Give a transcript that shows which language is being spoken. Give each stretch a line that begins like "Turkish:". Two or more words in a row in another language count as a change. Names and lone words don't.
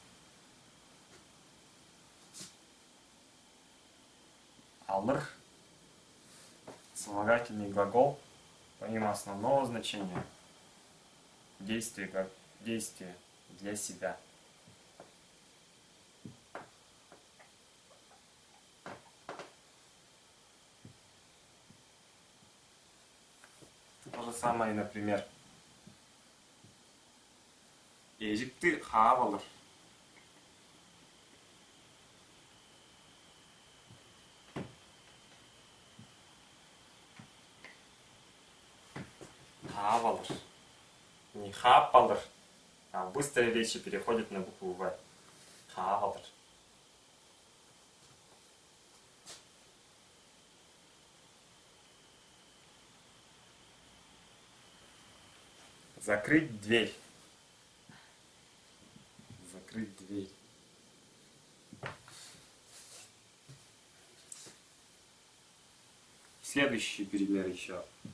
Russian: Алыр – вспомогательный глагол, помимо основного значения, действие для себя. То же самое, например,
Tuvinian: эжикти хаап алыр. Хаап алыр. Не хаап алыр,
Russian: а в быстрой речи переходит на букву В.
Tuvinian: Хаап алыр.
Russian: Закрыть дверь. Закрыть дверь. Следующий пример еще.